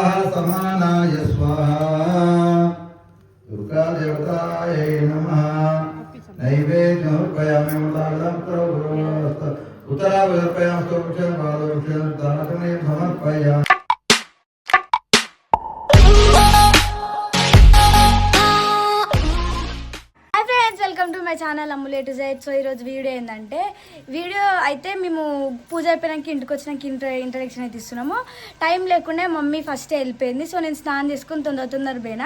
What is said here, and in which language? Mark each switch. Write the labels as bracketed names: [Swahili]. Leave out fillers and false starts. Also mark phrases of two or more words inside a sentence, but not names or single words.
[Sanskrit] समानाय स्वाहा दुर्गा देवतायै नमः नैवेद्यं समर्पयामि उत्तरावदर्पयामि स्तोत्रं पादोक्षं दानकर्णे समर्पयामि। [English] welcome to my channel అమ్ములే టు జైడ్. [Telugu] సో ఈరోజు వీడియో ఏంటంటే అయితే మేము పూజ అయిపోయినాక ఇంటికి వచ్చినాక ఇంట్రడక్షన్ అయితే ఇస్తున్నాము. టైం లేకుండా మమ్మీ ఫస్ట్ వెళ్ళిపోయింది. సో నేను స్నానం చేసుకుని తొందర పోయినా.